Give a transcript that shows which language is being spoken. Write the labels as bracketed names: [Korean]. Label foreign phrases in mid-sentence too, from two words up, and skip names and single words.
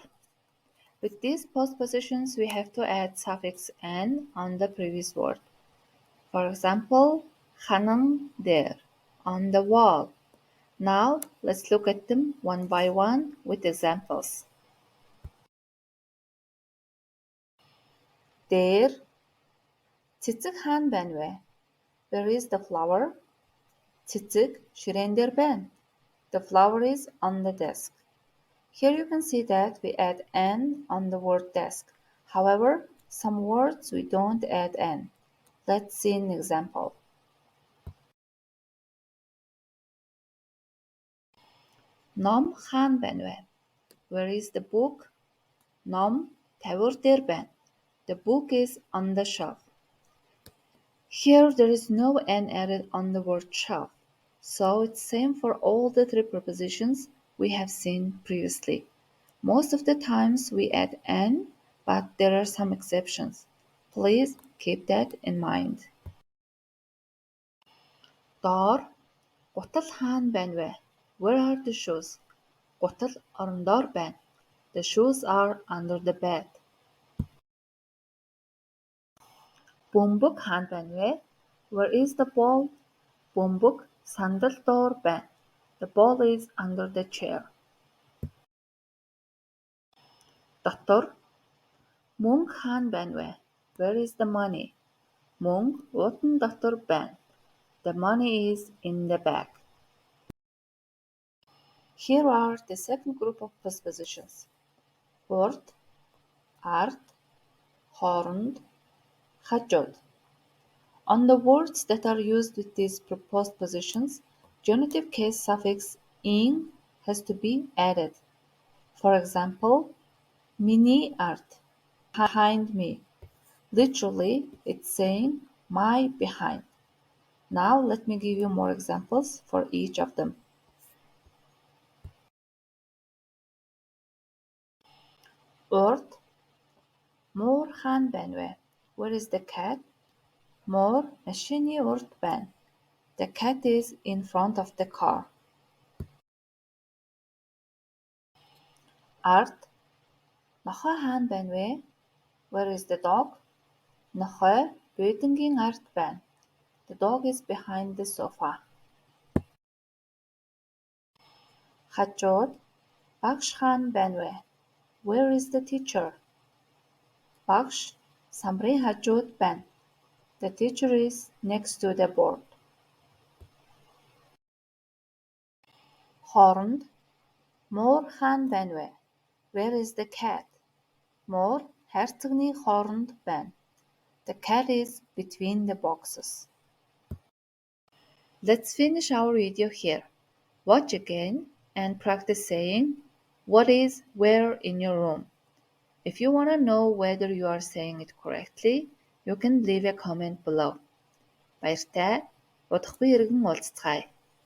[English] With these postpositions, we have to add suffix "n" on the previous word. For example, [Mongolian] "ханың der" [English] on the wall. Now, let's look at them one by one with examples. [Mongolian] Der цэцэг хаана байна вэ? [English] Where is the flower? [Mongolian] Цэцэг ширээн дээр байна. [English] The flower is on the desk. Here you can see that we add "n" on the word desk. However, some words we don't add "n". Let's see an example. [Mongolian] Ном хаана байна вэ? [English] Where is the book? [Mongolian] Ном тавиур дээр байна. [English] The book is on the shelf. Here there is no "n" added on the word shelf, so it's same for all the three prepositions we have seen previously. Most of the times we add "n", but there are some exceptions. Please keep that in mind. [Mongolian] Доор гутал хаана байна вэ? [English] Where are the shoes? [Mongolian] Гутал орон доор байна. [English] The shoes are under the bed. [Mongolian] Бөмбөг хаана байна вэ? [English] Where is the ball? [Mongolian] Бөмбөг сандал доор байна. [English] The ball is under the chair. [Mongolian] Дотор мөнгө хаана байна вэ? [English] Where is the money? [Mongolian] Мөнгө уутан дотор байна. [English] The money is in the bag. Here are the second group of postpositions. [Mongolian] Урд, ард, хооронд, хажууд. [English] On the words that are used with these postpositions, genitive case suffix "ing" has to be added. For example, [Mongolian] миний ард, [English] behind me. Literally, it's saying my behind. Now let me give you more examples for each of them. [Mongolian] Урд муур хаана байна вэ? [English] Where is the cat? [Mongolian] Муур машины урд байна. [English] The cat is in front of the car. [Mongolian] Ард нохой хаана байна вэ? [English] Where is the dog? [Mongolian] Нохой буудангийн ард байна. [English] The dog is behind the sofa. [Mongolian] Хажууд багш хаана байна вэ? [English] Where is the teacher? [Mongolian] Багш самрын хажууд байна. [English] The teacher is next to the board. [Mongolian] Хооронд муур хаана байна вэ? [English] Where is the cat? [Mongolian] Муур хайрцагны хооронд байна. [English] The cat is between the boxes. Let's finish our video here. Watch again and practice saying what is where in your room. If you want to know whether you are saying it correctly, you can leave a comment below. [Mongolian] Баяртай. Удахгүй иргэн уулзцгаая.